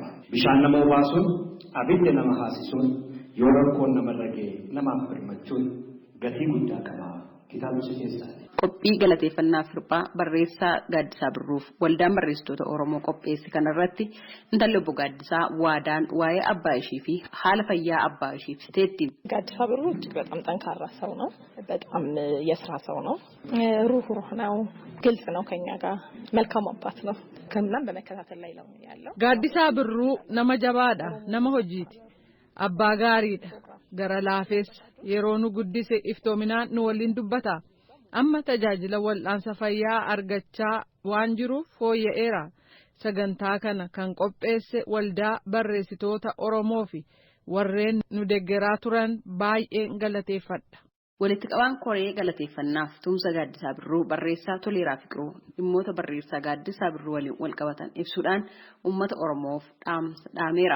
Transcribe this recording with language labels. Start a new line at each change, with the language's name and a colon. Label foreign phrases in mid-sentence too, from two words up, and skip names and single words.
Oromo: Bishaan nama obaasuun abidda nama haasisuun yoo rakkoon namarra ga'e namaaf birmachuun gatii guddaa qaba. Kitaabicha keessaa. Qophii galateeffannaa firphaa barreessaa Gaaddisaa Birruuf waldaan barreessitoota Oromoo qopheesse kanarratti intalli obbo Gaaddisaa waadaan waa'ee abbaa ishii fi haala fayyaa abbaa ishii ibsiteetti.
Amharic: ጋዲሳ ብሩ እጅግ በጣም ጠንካራ ሰው ነው። በጣም የስራ ሰው ነው። ሩህሩህ ነው። ግልጽ ነው ከኛ ጋር መልካም አባት ነው። ከምናም በመከታተል ላይ ነው ያለው።
Oromo: ጋዲሳ ብሩ ነመ ጀባዳ ነመ ሆጂቲ አባ ጋሪዳ ገረ ላፌስ የሮኑ ጉዲስ ኢፍቶሚናን ኑ ወሊን ዱበታ amma tajaajila wal'aansa fayyaa argachaa waan jiruuf fooyya'eera. Sagantaa kana kan qopheesse waldaa barreessitoota Oromoo fi warreen nu deeggaraa turan baay'een galateeffadha. Walitti qabaan koree galateeffannaaf tumsa Gaaddisaa Birruu barreessaa Toleeraa Fiqiruu dhimmoota barreessaa Gaaddisaa Birruu waliin wal qabatan ibsuudhaan uummata Oromoof dhaamsa dhaameera.